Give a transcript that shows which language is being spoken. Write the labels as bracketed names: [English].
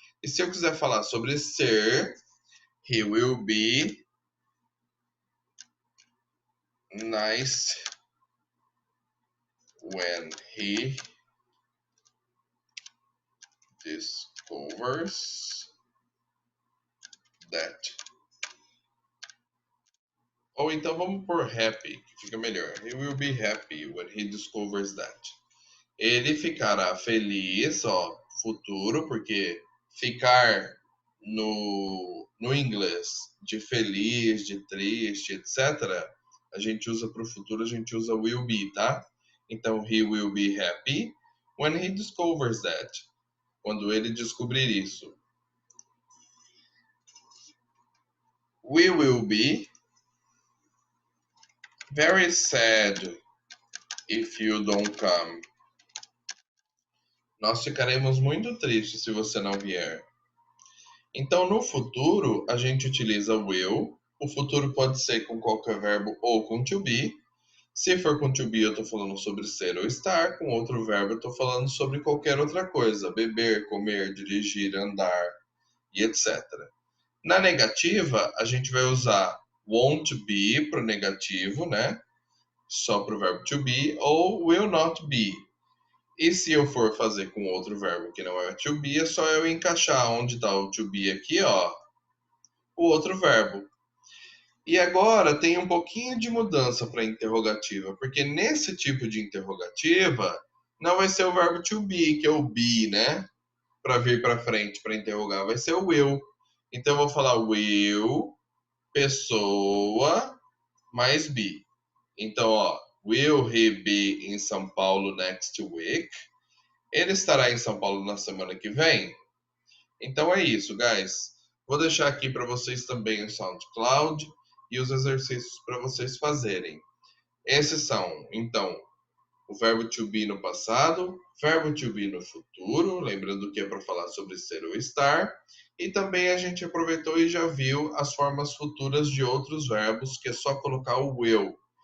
[Portuguese] E se eu quiser falar sobre ser, [English] he will be nice when he discovers that. [Portuguese] Ou então vamos por happy, que fica melhor. [English] He will be happy when he discovers that. [Portuguese] Ele ficará feliz, ó, futuro, porque ficar no inglês de feliz, de triste, etc., a gente usa para o futuro, a gente usa will be, tá? [English] Então, he will be happy when he discovers that. [Portuguese] Quando ele descobrir isso. [English] We will be very sad if you don't come. [Portuguese] Nós ficaremos muito tristes se você não vier. Então, no futuro, a gente utiliza will. O futuro pode ser com qualquer verbo ou com to be. Se for com to be, eu estou falando sobre ser ou estar. Com outro verbo, eu estou falando sobre qualquer outra coisa. Beber, comer, dirigir, andar e etc. Na negativa, a gente vai usar won't be para o negativo, né? Só para o verbo to be. Ou will not be. E se eu for fazer com outro verbo que não é to be, é só eu encaixar onde está o to be aqui, ó, o outro verbo. E agora tem um pouquinho de mudança para interrogativa, porque nesse tipo de interrogativa não vai ser o verbo to be, que é o be, né? Para vir para frente, para interrogar, vai ser o will. Então eu vou falar will, pessoa, mais be. [English] Então, ó, will he be in São Paulo next week? [Portuguese] Ele estará em São Paulo na semana que vem? Então é isso, guys. Vou deixar aqui para vocês também o SoundCloud e os exercícios para vocês fazerem. Esses são, então, o verbo to be no passado, verbo to be no futuro, lembrando que é para falar sobre ser ou estar, e também a gente aproveitou e já viu as formas futuras de outros verbos, que é só colocar o will.